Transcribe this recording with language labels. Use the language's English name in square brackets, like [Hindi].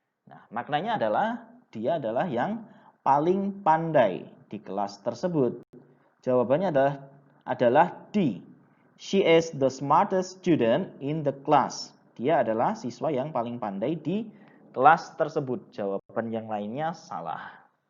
[Indonesian] Nah, maknanya adalah dia adalah yang paling pandai di kelas tersebut. Jawabannya adalah D. [English] She is the smartest student in the class. [Indonesian] Dia adalah siswa yang paling pandai di kelas tersebut. Jawaban yang lainnya salah.